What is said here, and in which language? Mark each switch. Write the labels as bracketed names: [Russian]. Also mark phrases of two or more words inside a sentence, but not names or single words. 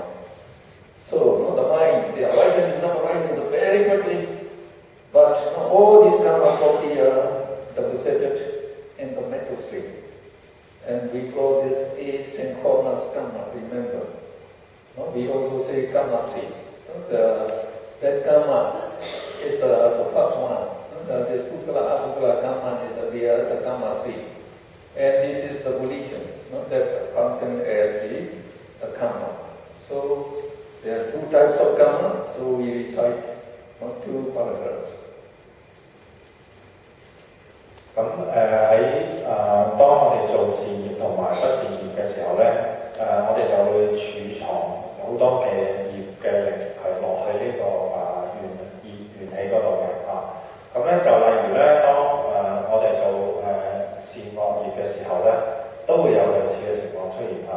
[English] So the mind, the arising and dissolve arises very quickly, but all these karma properties are deposited in the mental state. And we call this asynchronous karma, remember. We also say karma seed. That karma is the first one. This [Pali] kusala, akusala [English] karma is the karma seed. And this is the volition that functions as the karma. So there are two types of karma, so we recite two paragraphs. [Cantonese] 咁喺當我哋做善業同埋不善業嘅時候咧，我哋就會儲藏好多嘅業嘅力係落去呢個緣起嗰度嘅嚇。咁咧就例如咧，當我哋做善惡業嘅時候咧，都會有類似嘅情況出現嚇。